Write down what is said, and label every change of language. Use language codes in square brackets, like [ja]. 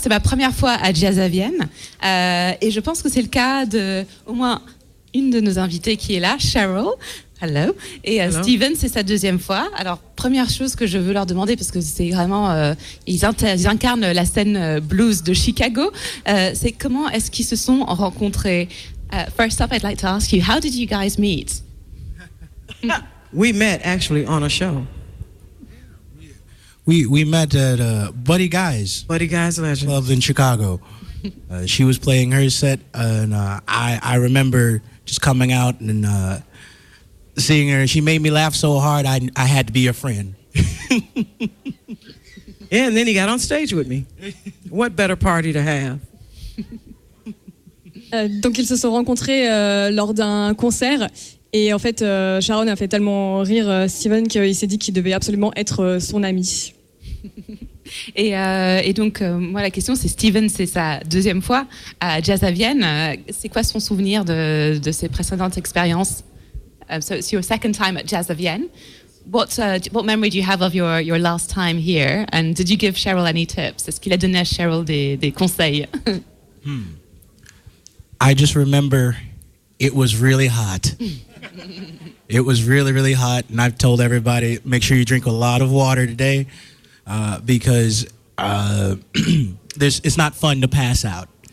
[fr] C'est ma première fois à Jazz à Vienne. Et je pense que c'est le cas de au moins une de nos invitées qui est là, Cheryl. Hello. Et hello. Steven, c'est sa deuxième fois. Alors, première chose que je veux leur demander, parce que c'est vraiment, ils incarnent la scène blues de Chicago, c'est comment est-ce qu'ils se sont rencontrés? [en] First up, I'd like to ask you, how did you guys meet? We met actually on a show. We met at Buddy Guy's. Buddy Guy's Legend. Club in Chicago. She was playing her set, and I remember just coming out and seeing her. She made me laugh so hard, I had to be a friend. Yeah, and then he got on stage with me. What better party to have? [fr] Donc ils se sont rencontrés lors d'un concert et en fait Sharon a fait tellement rire Steven qu'il s'est dit qu'il devait absolument être son ami. Et donc moi la question c'est, Steven c'est sa deuxième fois à Jazz à Vienne, c'est quoi son souvenir de ses précédentes expériences? [en] So it's your second time at Jazz à Vienne. What memory do you have of your last time here, and did you give Cheryl any tips? [fr] Est-ce qu'il a donné à Cheryl des conseils? [en] I just remember it was really hot. It was really, really hot. And I've told everybody, make sure you drink a lot of water today because it's not fun to pass out.